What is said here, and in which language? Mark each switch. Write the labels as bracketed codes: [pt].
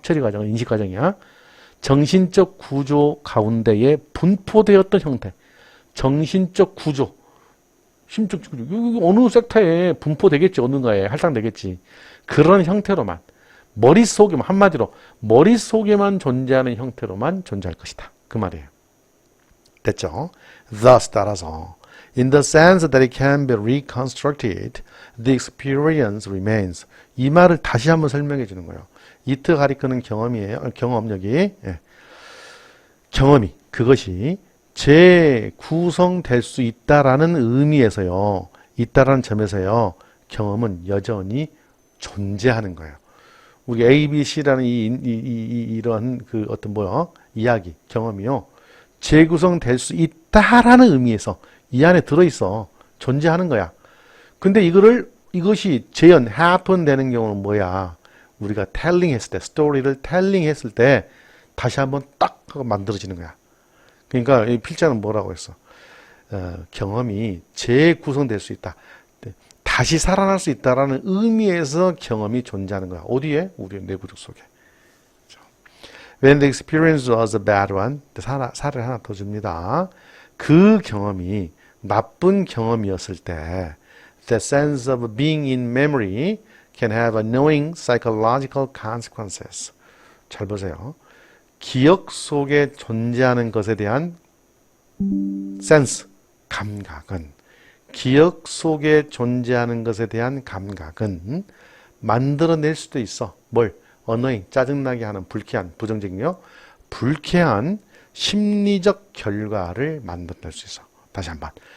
[ko] 처리 과정은 인식 과정이야. 정신적 구조 가운데에 분포되었던 형태. 정신적 구조. 심적 구조. 어느 섹터에 분포되겠지, 어딘가에 할당되겠지. 그런 형태로만. 머릿속에만, 한마디로, 머릿속에만 존재하는 형태로만 존재할 것이다. 그 말이에요. 됐죠? [en] Thus, [ko] 따라서, [en] in the sense that it can be reconstructed, the experience remains. [ko] 이 말을 다시 한번 설명해 주는 거예요. 이트 가리키는 경험이에요. 경험력이. 예. 경험이. 그것이 재구성될 수 있다라는 의미에서요. 있다라는 점에서요. 경험은 여전히 존재하는 거예요. 우리 A, B, C라는 이런 그 어떤 이야기, 경험이요. 재구성될 수 있다라는 의미에서 이 안에 들어있어. 존재하는 거야. 근데 이것이 재현, happen 되는 경우는 뭐야? 우리가 telling 했을 때, 스토리를 telling 했을 때 다시 한번 딱 하고 만들어지는 거야. 그러니까 이 필자는 뭐라고 했어? 경험이 재구성될 수 있다. 다시 살아날 수 있다라는 의미에서 경험이 존재하는 거야. 어디에? 우리의 내부적 속에. [en] When the experience was a bad one, [ko] 사례를 하나 더 줍니다. 그 경험이 나쁜 경험이었을 때, [en] the sense of being in memory can have annoying psychological consequences. [ko] 잘 보세요. 기억 속에 존재하는 것에 대한 sense, 감각은, 기억 속에 존재하는 것에 대한 감각은 만들어낼 수도 있어. 뭘? annoying, 짜증나게 하는 불쾌한, 부정적이요. 불쾌한 심리적 결과를 만들어낼 수 있어. 다시 한번.